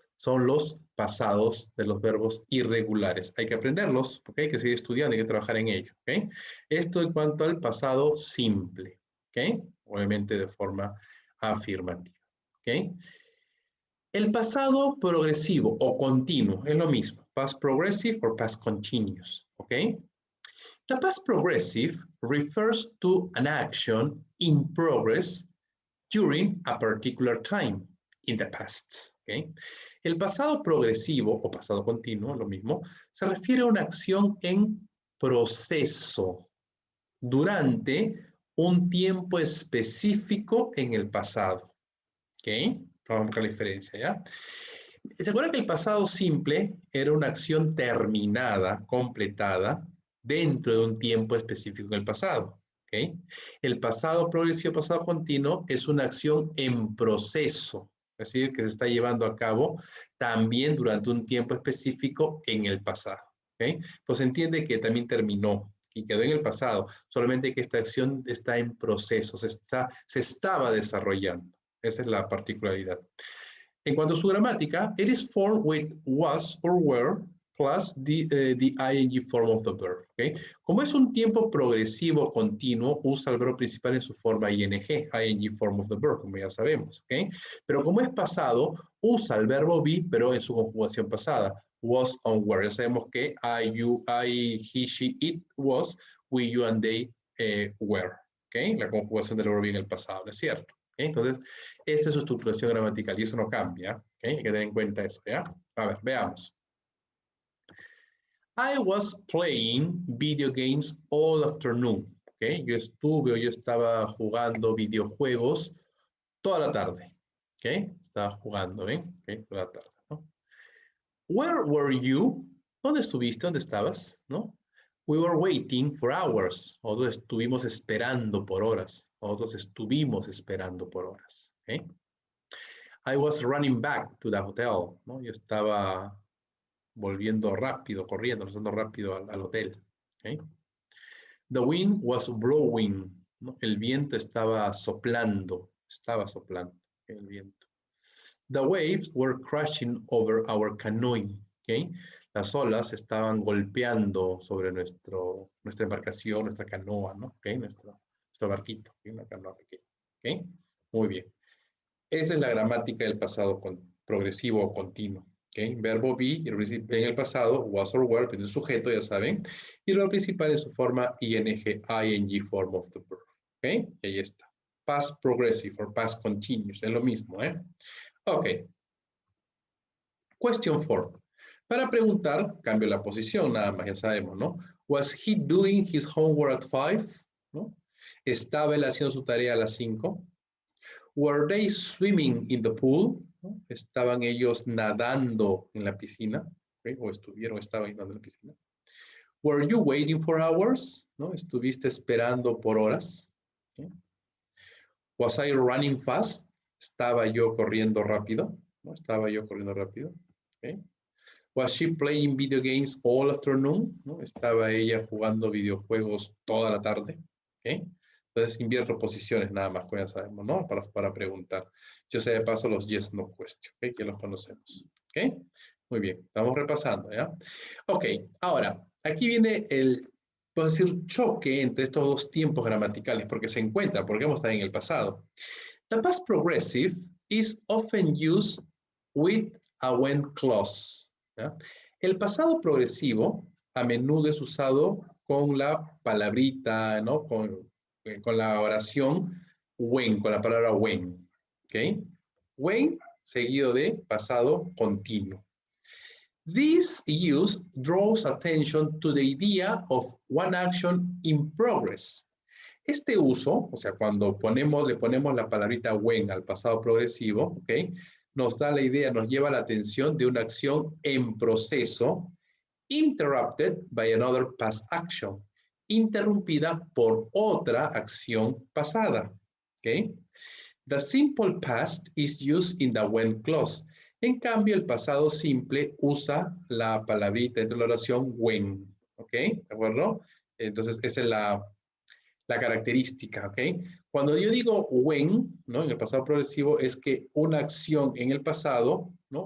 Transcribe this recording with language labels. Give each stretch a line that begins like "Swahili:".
Spanish: Son los pasados de los verbos irregulares. Hay que aprenderlos, ok. Hay que seguir estudiando, hay que trabajar en ello, ok. Esto en cuanto al pasado simple, ok. Obviamente de forma afirmativa, ok. El pasado progresivo o continuo es lo mismo.
English: Past progressive or past continuous. Okay? The past progressive refers to an action in progress during a particular time in the past. Okay?
Spanish: El pasado progresivo o pasado continuo, lo mismo, se refiere a una acción en proceso durante un tiempo específico en el pasado. ¿Ok? Vamos a buscar la diferencia, ¿ya? ¿Se acuerdan que el pasado simple era una acción terminada, completada, dentro de un tiempo específico en el pasado? ¿Ok? El pasado progresivo, pasado continuo, es una acción en proceso, es decir, que se está llevando a cabo también durante un tiempo específico en el pasado. ¿Ok? Pues se entiende que también terminó y quedó en el pasado, solamente que esta acción está en proceso, se estaba desarrollando. Esa es la particularidad. En cuanto a su gramática,
English: it is formed with was or were plus the ing form of the verb. ¿Okay?
Spanish: Como es un tiempo progresivo continuo, usa el verbo principal en su forma
English: ing form of the verb,
Spanish: como ya sabemos. ¿Okay? Pero como es pasado, usa el verbo be, pero en su conjugación pasada.
English: Was on were.
Spanish: Ya sabemos que
English: I, you, I, he, she, it, was, we, you, and they were. ¿Okay?
Spanish: La conjugación del verbo be en el pasado, ¿no es cierto? ¿Okay? Entonces, esta es su estructuración gramatical y eso no cambia. ¿Okay? Hay que tener en cuenta eso, ¿ya? A ver, veamos.
English: I was playing video games all afternoon. ¿Okay?
Spanish: Yo estaba jugando videojuegos toda la tarde. ¿Okay? Estaba jugando, ¿ven? ¿Okay? Toda la tarde, ¿no?
English: Where were you?
Spanish: ¿Dónde estuviste? ¿Dónde estabas? ¿No?
English: We were waiting for hours.
Spanish: Nosotros estuvimos esperando por horas. Nosotros estuvimos esperando por horas. ¿Okay?
English: I was running back to the hotel, ¿no?
Spanish: Yo estaba volviendo rápido, corriendo, regresando rápido al hotel. ¿Okay?
English: The wind was blowing,
Spanish: ¿no? El viento estaba soplando el viento.
English: The waves were crashing over our canoe. ¿Okay?
Spanish: Las olas estaban golpeando sobre nuestra embarcación, nuestra canoa, ¿no? ¿Okay? Nuestro barquito, ¿okay? Una canoa pequeña. ¿Okay? Muy bien. Esa es la gramática del pasado progresivo o continuo. ¿Okay? Verbo be en el pasado, was or were, el sujeto, ya saben, y lo principal en su forma
English: ing form of the verb.
Spanish: ¿Okay? Y ahí está.
English: Past progressive or past continuous,
Spanish: es lo mismo.
English: Ok. Question 4.
Spanish: Para preguntar, cambio la posición, nada más, ya sabemos, ¿no?
English: Was he doing his homework at 5? ¿No?
Spanish: ¿Estaba él haciendo su tarea a las 5?
English: Were they swimming in the pool? ¿No?
Spanish: ¿Estaban ellos nadando en la piscina? ¿Okay? O estaban nadando en la piscina.
English: Were you waiting for hours? ¿No?
Spanish: ¿Estuviste esperando por horas? ¿Okay?
English: Was I running fast?
Spanish: ¿Estaba yo corriendo rápido? ¿No? ¿Estaba yo corriendo rápido? ¿Okay?
English: Was she playing video games all afternoon? ¿No?
Spanish: ¿Estaba ella jugando videojuegos toda la tarde? ¿Okay? Entonces invierto posiciones nada más, como ya sabemos, ¿no? Para preguntar. Yo sé de paso los yes, no question, ¿ok? Que los conocemos, ¿ok? Muy bien, estamos repasando, ¿ya? Ok, ahora, aquí viene puedo decir, choque entre estos dos tiempos gramaticales, porque se encuentra, porque vamos a estar en el pasado.
English: The past progressive is often used with a when clause, ¿ya?
Spanish: El pasado progresivo a menudo es usado con la palabrita, ¿no? Con la oración when, con la palabra when. ¿Ok? When seguido de pasado continuo.
English: This use draws attention to the idea of one action in progress.
Spanish: Este uso, o sea, cuando le ponemos la palabrita when al pasado progresivo, ¿ok? Nos da la idea, nos lleva la atención de una acción en proceso,
English: interrupted by another past action,
Spanish: interrumpida por otra acción pasada. ¿Ok?
English: The simple past is used in the when clause.
Spanish: En cambio, el pasado simple usa la palabrita dentro de la oración when. ¿Ok? ¿De acuerdo? Entonces, esa es la característica, ¿ok? Cuando yo digo when, ¿no? En el pasado progresivo, es que una acción en el pasado, ¿no?